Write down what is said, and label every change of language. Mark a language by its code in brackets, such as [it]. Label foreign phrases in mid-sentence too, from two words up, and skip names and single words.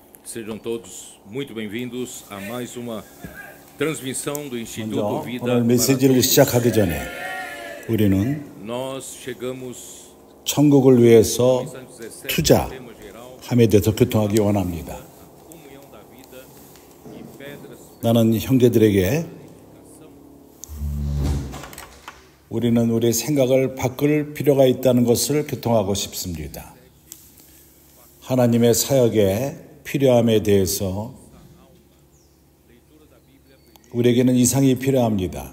[pt] Sejam todos muito bem-vindos a mais uma transmissão do Instituto [ko] 먼저 [pt] Vida [ko] 오늘 메시지를 시작하기 전에 우리는 [pt] Nós chegamos [ko] 천국을 위해서 [pt] em 2017 tema geral [ko] 투자함에 대해서 교통하기 원합니다. [pt] comunhão da vida e pedras [ko] 나는 형제들에게 우리는 우리의 생각을 바꿀 필요가 있다는 것을 교통하고 싶습니다. 하나님의 사역에 필요함에 대해서 우리에게는 이상이 필요합니다.